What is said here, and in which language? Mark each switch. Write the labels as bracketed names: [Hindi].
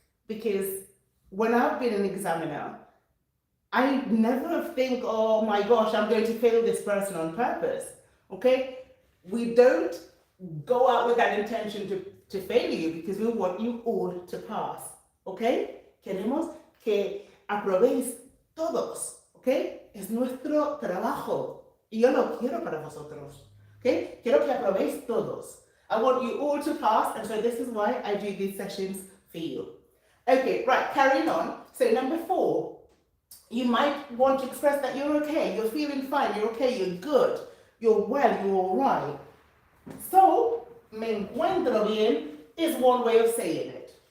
[English] Because when I've been an examiner, I never think, oh my gosh, I'm going to fail this person on purpose. Okay? We don't go out with that intention to fail you because we want you all to pass. Okay? [Spanish] Queremos que aprobéis todos. Okay? Es nuestro trabajo. Y yo lo quiero para vosotros. Okay? Quiero que aprobéis todos. [English] I want you all to pass, and so this is why I do these sessions for you. Okay, right, carrying on. So number 4, you might want to express that you're okay, you're feeling fine, you're okay, you're good, you're well, you're all right. So, [Spanish] me encuentro bien [English] is one way of saying it.